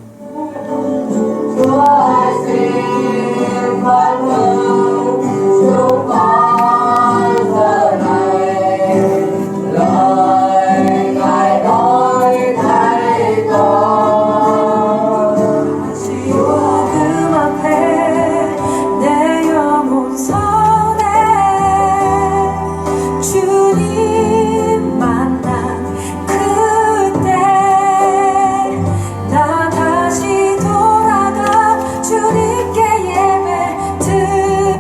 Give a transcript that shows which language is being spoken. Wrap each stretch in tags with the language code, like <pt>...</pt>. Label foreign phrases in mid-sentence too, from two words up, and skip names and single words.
<vi>Chúa xin ban ơn chúng con giờ này, lời Ngài nói thay con.</vi> <ko>Chúa 그 앞에 내 영혼 선해 주님 만난 그때 나 다시 돌아가 주님께 예배 드리.</ko>